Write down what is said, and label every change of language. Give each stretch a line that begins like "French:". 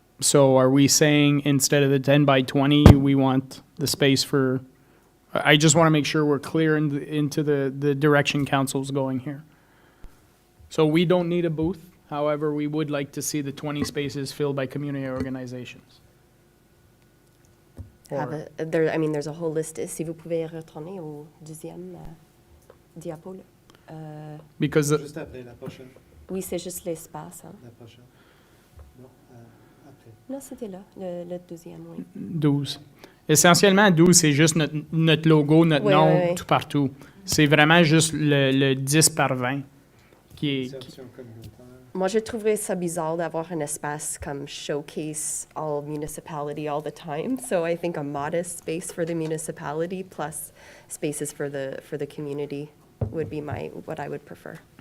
English: So are we saying instead of the 10 by 20, we want the space for, I just want to make sure we're clear into the direction council's going here. So we don't need a booth. However, we would like to see the 20 spaces filled by community organizations. Or- There's a whole list.
French: Si vous pouvez retourner au deuxième diapo.
English: Because,
French: Juste après, la prochaine. Oui, c'est juste l'espace. Hein. La prochaine. Non, après. Non, c'était là, le deuxième, oui. 12. Essentiellement, 12, c'est juste notre logo, notre Oui, nom, oui, oui. tout partout. C'est vraiment juste le 10 par 20 qui est... Insertion communautaire. Moi, je trouverais ça bizarre d'avoir un espace comme
English: showcase all municipality all the time. So I think a modest space for the municipality plus spaces for the community would be what I would prefer.